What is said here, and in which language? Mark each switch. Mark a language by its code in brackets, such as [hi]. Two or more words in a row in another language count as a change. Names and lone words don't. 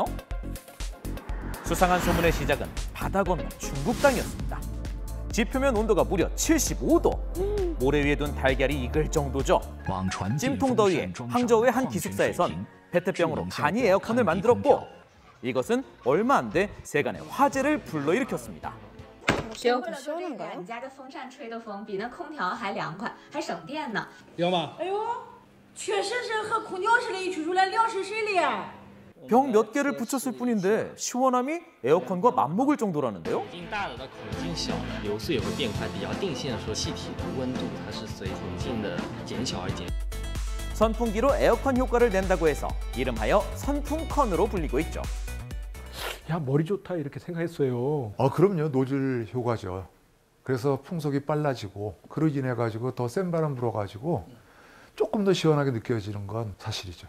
[ko] 수상한 소문의 시작은 바다 건너 중국 땅이었습니다. 지표면 온도가 무려 75도. 모래 위에 둔 달걀이 익을 정도죠. 찜통 더위에 항저우의 한 기숙사에선 페트병으로 간이 에어컨을 만들었고 이것은 얼마 안 돼 세간의 화제를 불러일으켰습니다. [zh] 行，你家的风扇吹的风比那空调还凉快，还省电呢。凉吗？哎呦，确实是和空调似的，一吹出来凉湿湿的。 [ko] 병 몇 개를 붙였을 뿐인데 시원함이 에어컨과 맞먹을 정도라는데요. [zh] 口径大的到口径小的流速也会变快，比较定性的说，气体的温度它是随口径的减小而减。 [ko] 선풍기로 에어컨 효과를 낸다고 해서 이름하여 선풍컨으로 불리고 있죠. 야, 머리 좋다 이렇게 생각했어요. 그럼요. 노즐 효과죠. 그래서 풍속이 빨라지고 그로 인해 가지고 더 센 바람 불어가지고 조금 더 시원하게 느껴지는 건 사실이죠.